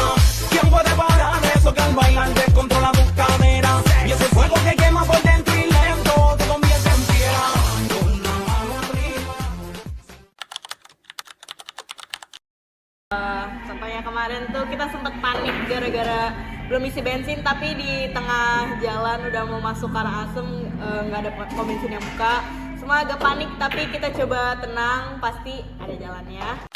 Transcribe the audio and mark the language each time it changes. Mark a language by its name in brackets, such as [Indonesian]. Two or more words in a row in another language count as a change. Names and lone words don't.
[Spanish] ¿Quién puede parar eso que al bailar descontrola tus caderas? Y ese fuego que quema por dentro y lento te convierte en piedra. Con la mano arriba. [Indonesian] Contohnya kemarin tuh kita sempat panik gara-gara belum isi bensin, tapi di tengah jalan udah mau masuk Karangasem nggak ada pom bensin yang buka. Semua agak panik, tapi kita coba tenang, pasti ada jalannya.